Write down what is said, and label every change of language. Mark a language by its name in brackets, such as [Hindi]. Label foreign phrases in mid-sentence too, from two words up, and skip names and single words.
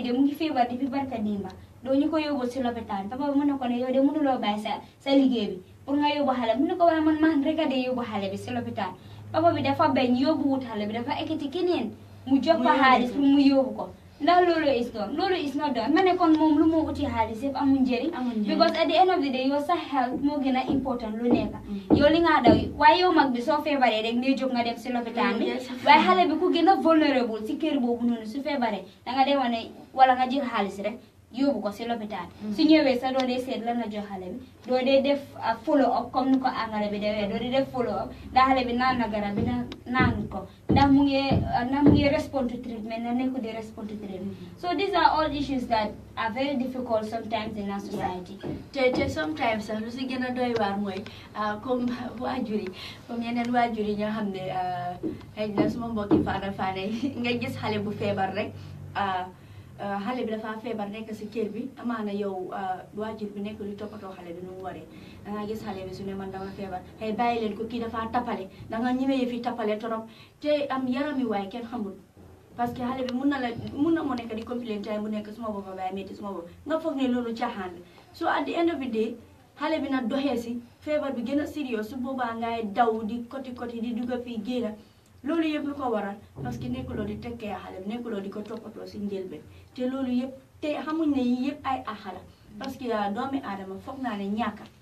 [Wolof] de mu ngi feebar depuis barka dimba doo ñu ko yóbbu si lopitaan papa bi mu ne ko ne yow de mënuloo bàyyi sa liggéey bi pour nga yóbbu xale mu ne ko waaye man rek a dee yóbbu xale bi si lopitaan papa bi dafa bañ yóbbu wut xale bi dafa ekkati keneen mu jox ko xaalis pour mu yóbbu ko ndax loolu [English] is not done [Wolof] ma ne kon moom lu moo uti xaalis yëpp amul njëriñ because [English] at the end of the day [Wolof] yow sa health moo gën a important lu nekk yow li nga daw waaye yow mag bi soo feebaree rek ngay jóg nga dem si lopitaan bi waaye xale bi ku gën a vulnerable si kër boobu noonu su feebaree danga dem wane wala nga jël xaalis rek yóbbu ko si lopitaan su ñëwee sa doo dee seet lan la jox xale bi doo dee def [English] follow up [Wolof] comme ni ko angale bi defee doo dee def [English] follow up [Wolof] ndax xale bi naan na garab bi naan ko ndax mu ngi [English] respond to treatment [Wolof] na nekku di [English] respond to treatment so these are all issues that are very difficult sometimes in our society [Wolof] te sometimes sax lu si gën a doy waar mooy comme waajur yi comme yeneen waajur yi ñoo xam ne xëy na suma mbokki faane nga gis xale bu feebar rek xale bi dafa feebar nekk si kër bi amaana yow waajur bi nekk lu toppatoo xale bi nu mu waree danga gis xale bi su ne man dama feebar xëy bàyyi leen ko kii dafa tappale danga ñemee fi tappale torop te am yarami waay kenn xamul [French] parce que [Wolof] xale bi mun na moo nekk di complain time bu nekk suma boppa baay métti suma bopp nga foog ne loolu caaxaan la [English] so at the end of the day [Wolof] xale bi nag doxee si feebar bi gën a sérieux su boobaa ngay daw di koti di dugga fii génn loolu yëpp lu ko waral [French] parce que [Wolof] nekkuloo di tekkee xale bi nekkuloo di ko toppatoo si njëlbeen te loolu yëpp te xamuñ ne yii yëpp ay axala [French] parce que [Wolof] doomi aadama foog naa ne ñàkka